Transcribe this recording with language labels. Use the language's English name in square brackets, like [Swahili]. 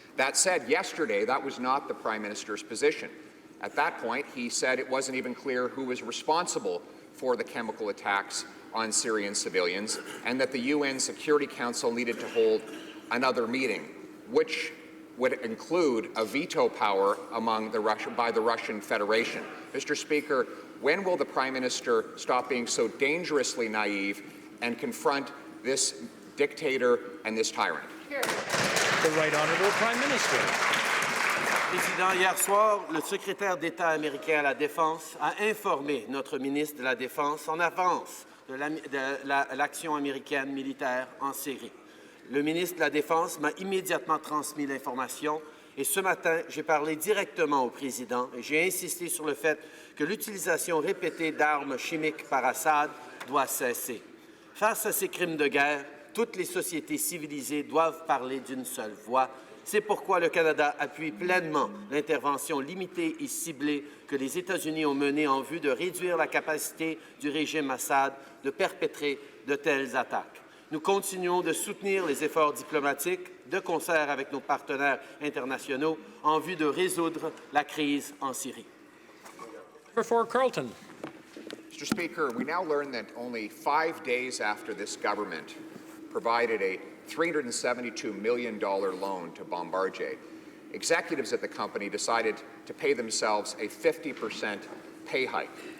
[English] That said, yesterday, that was not the Prime Minister's position. At that point, he said it wasn't even clear who was responsible for the chemical attacks on Syrian civilians, and that the UN Security Council needed to hold another meeting, which would include a veto power by the Russian Federation. Mr. Speaker, when will the Prime Minister stop being so dangerously naive and confront this dictator and this tyrant? The Right Honourable Prime Minister. [French] Président, hier soir, le secrétaire d'État américain à la Défense a informé notre ministre de la Défense en avance de l'action américaine militaire en Syrie. Le ministre de la Défense m'a immédiatement transmis l'information et ce matin, j'ai parlé directement au président et j'ai insisté sur le fait que l'utilisation répétée d'armes chimiques par Assad doit cesser. Face à ces crimes de guerre, toutes les sociétés civilisées doivent parler d'une seule voix. C'est pourquoi le Canada appuie pleinement l'intervention limitée et ciblée que les États-Unis ont menée en vue de réduire la capacité du régime Assad de perpétrer de telles attaques. Nous continuons de soutenir les efforts diplomatiques de concert avec nos partenaires internationaux en vue de résoudre la crise en Syrie. [English] For Carleton. Mr. Speaker, we now learn that only 5 days after this government provided a $372 million loan to Bombardier, executives at the company decided to pay themselves a 50% pay hike.